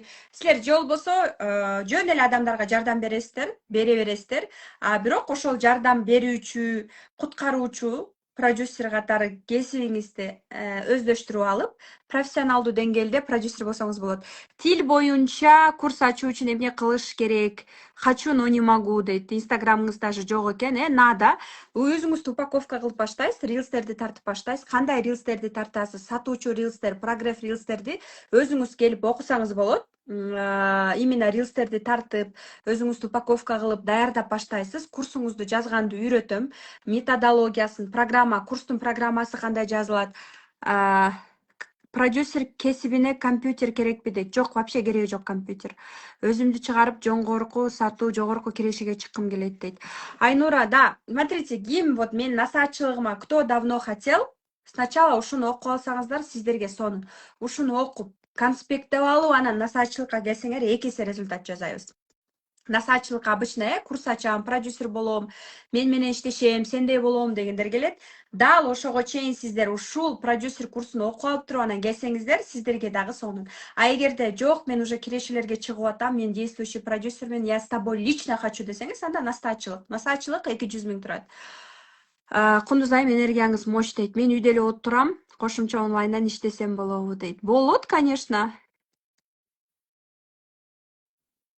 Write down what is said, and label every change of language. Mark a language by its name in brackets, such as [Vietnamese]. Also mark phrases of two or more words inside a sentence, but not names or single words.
[Kyrgyz] Силер же болбосо жөн эле адамдарга жардам бере бересиздер. Бирок ошол жардам берүүчү, куткаруучу продюсер катары кесибиңизди өздөштүрүп алып, профессионалдуу деңгээлде продюсер болсоңуз болот. Тил боюнча курс ачуу үчүн эмне кылыш керек? [Russian] Хочу, но не могу дейт. [Kyrgyz] Инстаграмыңыз даже жок экен, надо. Өзүңүздү упаковка кылып баштайсыз, рилстерди тартып баштайсыз. Кандай рилстерди тартасыз? Сатуучу рилстер, прогресс рилстерди өзүңүз келип окусаңыз болот. Именно рилстерди тартып, өзүңүздү упаковка кылып даярдап баштайсыз. Курсуңузду жазганды үйрөтөм. Методологиясын, курстун программасы кандай жазылат. Продюсер кесибине компьютер керекпи дейт. Жок, вообще кереги жок компьютер. Өзүмдү чыгарып, жогорку сатуу, жогорку кирешиге чыккым келет дейт. Айнура, [Russian] да, смотрите, [Kyrgyz] ким вот мен насаатчылыгыма [Russian] кто давно хотел, сначала [Kyrgyz] ушуну окуп алсаңыздар, сиздерге сонун. Ушуну окуп, конспекттеп алып, анан насаатчылыкка келсеңер, 2 эсе результат жасайбыз. Насаатчылыкка обычно курс ачам, продюсер болом, мен менен иштешем, сендей болом дегендер келет. Дал ошого чейин сиздер ушул продюсер курсун окуп алып туруп анан келсеңиздер, сиздерге дагы сонун. Эгерде жок, мен уже кирешелерге чыгып атам, мен действующий продюсермен, [Russian] я с тобой лично хочу десеңиз, анда насаатчылык. [Kyrgyz] Насаатчылык 200 миң турат. Кундуз айым, энергияңыз мощь дейт. Мен үйдө эле отурам, кошумча онлайндан иштесем болобу дейт. Болот, конечно.